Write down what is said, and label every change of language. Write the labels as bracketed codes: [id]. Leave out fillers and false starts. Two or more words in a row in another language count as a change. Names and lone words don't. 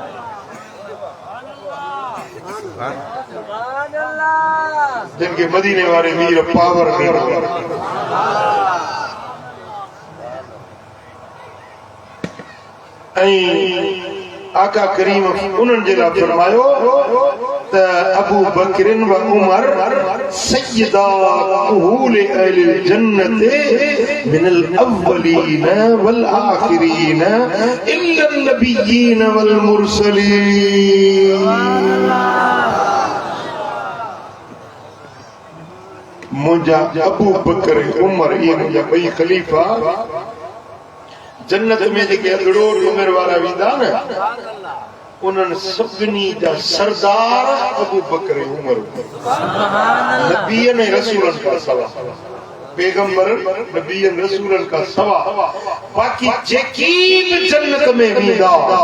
[sd] जिन के मदीने वाले मीर पावर ॾिनो ऐं आका करीम उन्हनि जे लाइ फरमायो त [ar] أبو بكر وعمر سيدا كهول أهل الجنة من الأولين والآخرين إلا النبيين والمرسلين [sd] मुंहिंजा अबू बकर उमर इहे मुंहिंजा ॿई ख़लीफ़ा जन्नत में जेके अगड़ोर उमिर वारा वेंदा न उन्हनि सभिनी जा सरदार अबू बकर उमर नबीअनि ऐं रसूलनि खां सवा पैगंबर नबीअनि रसूलनि खां सवा बाक़ी जेकी बि जन्नत में वेंदा